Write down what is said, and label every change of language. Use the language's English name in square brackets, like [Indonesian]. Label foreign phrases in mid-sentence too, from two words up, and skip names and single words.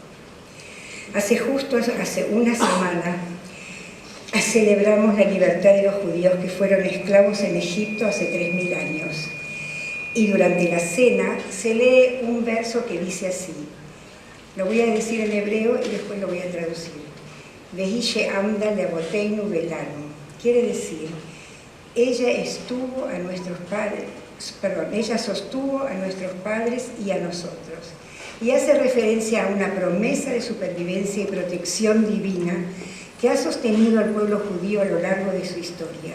[Spanish] Hace una semana celebramos la libertad de los judíos que fueron esclavos en Egipto hace 3000 años. Y durante la cena se lee un verso que dice así. Lo voy a decir en hebreo y después lo voy a traducir. [Hebrew] והיא שעמדה לאבותינו ולנו. [Spanish] Quiere decir, ella sostuvo a nuestros padres y a nosotros. Y hace referencia a una promesa de supervivencia y protección divina que ha sostenido al pueblo judío a lo largo de su historia.